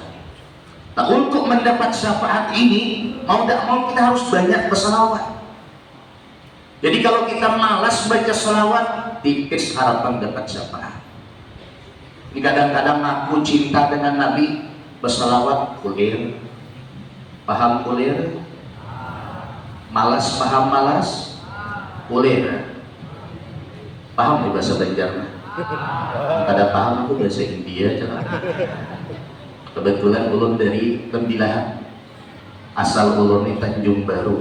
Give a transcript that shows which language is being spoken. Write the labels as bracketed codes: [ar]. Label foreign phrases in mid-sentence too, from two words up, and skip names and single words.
[id] Nah, untuk mendapat syafaat ini, mau tidak mau kita harus banyak berselawat. Jadi kalau kita malas baca selawat, tipis harapan dapat syafaat. Ini kadang-kadang aku cinta dengan Nabi, [bjn] berselawat kulir, paham kulir, malas paham malas, kulir, paham di bahasa Banjar. Kada paham aku bahasa India jangan. Kebetulan ulun dari Tembilahan, asal ulun di Tanjung Baru.